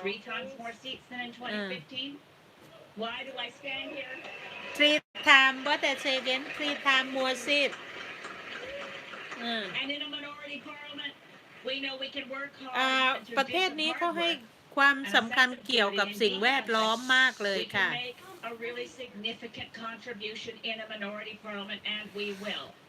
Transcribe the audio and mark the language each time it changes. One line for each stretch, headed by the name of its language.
English: 3 times more seats than in 2015. Why do I stand here? 3 times what I say again 3 times more seat And in a minority parliament, we know we can work hard.
Thai: ประเทศนี้เขาให้ความสำคัญเกี่ยวกับสิ่งแวดล้อมมากเลยค่ะ
English: We can make a really significant contribution in a minority parliament, and we will.